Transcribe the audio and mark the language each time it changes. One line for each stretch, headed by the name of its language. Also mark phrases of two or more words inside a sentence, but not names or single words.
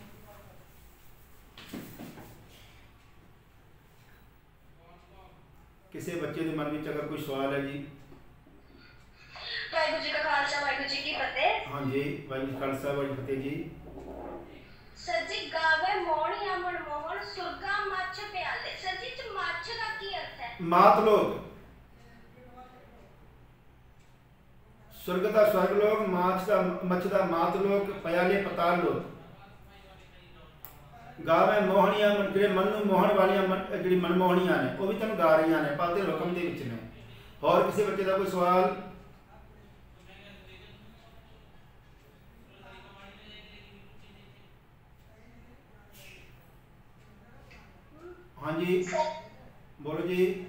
Punjabi: ਕਿਸੇ ਬੱਚੇ ਦੇ ਮਨ ਵਿੱਚ ਅਗਰ ਕੋਈ ਸਵਾਲ ਹੈ ਜੀ। ਵਾਹਿਗੁਰੂ ਜੀ ਕਾ ਖਾਲਸਾ ਵਾਹਿਗੁਰੂ ਜੀ ਕੀ ਫਤਿਹ। ਹਾਂਜੀ ਵਾਹਿਗੁਰੂ ਜੀ ਖਾਲਸਾ ਵਾਹਿਗੁਰੂ ਫਤਿਹ ਜੀ। ਸਰ ਜੀ ਗਾਵੇ ਮੋਹਣੀਆ ਮਨਮੋਹਨ ਸੁਰਗਾ ਮੱਛ ਪਿਆਲੇ। ਸਰ ਜੀ ਚ ਮੱਛ ਦਾ ਕੀ ਅਰਥ ਹੈ? ਮਾਤ ਲੋਕ,
Hindi: स्वर्ग का स्वर्ग लोक, मच्छ का मात लोक, पयाले पताल लोक।
Punjabi: गावे मोहनिया ਜਿਹੜੇ ਮਨ ਨੂੰ ਮੋਹਣ ਵਾਲੀਆਂ ਜਿਹੜੀ ਮਨਮੋਹਣੀਆਂ ਨੇ ਉਹ ਵੀ ਤੈਨੂੰ ਗਾ ਰਹੀਆਂ ਨੇ, ਪਾਤੇ ਹੁਕਮ ਦੇ ਵਿੱਚ ਨੇ। ਹੋਰ ਕਿਸੇ ਬੱਚੇ ਦਾ ਕੋਈ ਸਵਾਲ? ਹਾਂਜੀ ਬੋਲੋ ਜੀ।